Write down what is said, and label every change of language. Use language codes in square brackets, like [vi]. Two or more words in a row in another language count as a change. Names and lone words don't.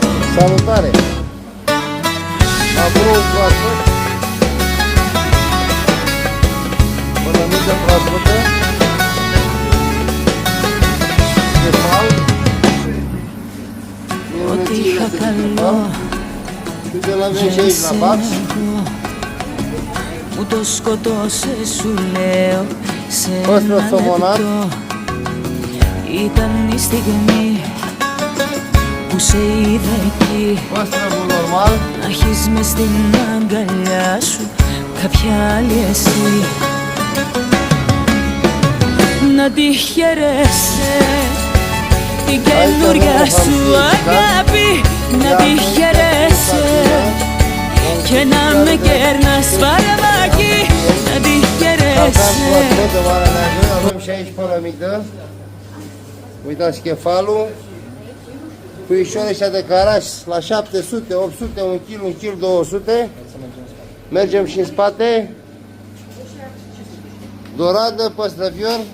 [ro] Salutare! Acolo un proaspăt. Pălămiță proaspătă. Cefal. Minunățile de cefal. Și de la avem și aici la bax. [el] Μου το σκοτώσε σου λέω σε ένα λεπτό. Ήταν η στιγμή που σε είδα εκεί. Να έχεις μες στην αγκαλιά σου κάποια άλλη εσύ. Να τη χαιρέσαι την καινούρια σου αγάπη. Να τη χαιρέσαι και να με κέρνας φαρμάκι. Να τη χαιρέσαι. [ro] Avem și aici pălămită. Uitați chefalul. Puișoare ăștia de caraș la 700, 800, 1 kg, 1 kg 200. Mergem și în spate. Doradă, păstrăvior.